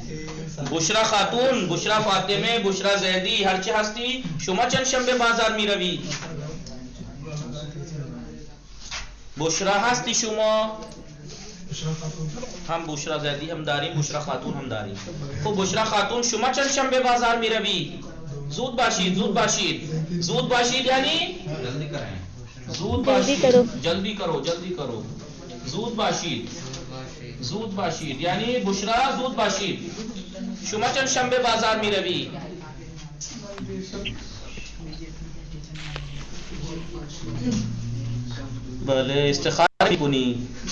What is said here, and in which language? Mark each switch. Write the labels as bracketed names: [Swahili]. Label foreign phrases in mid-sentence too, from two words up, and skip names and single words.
[Persian] بشرا خاتون، بشرا فاطمه، بشرا زیدی هرچی هستی شما چند شنبه بازار میروی؟ بشرا هستی شما؟ هم بشرا زدی هم داریم، بشرا خاتون هم داریم. خب بشرا خاتون شما چند شنبه بازار می روید؟ زود باشید، زود باشید، زود باشید یعنی زود باشید، [Urdu] جلدی کرو، جلدی کرو، [Persian] زود باشید، زود باشید یعنی بشرا زود باشید. شما چند شنبه بازار می روید؟ بله استخاره میکنی.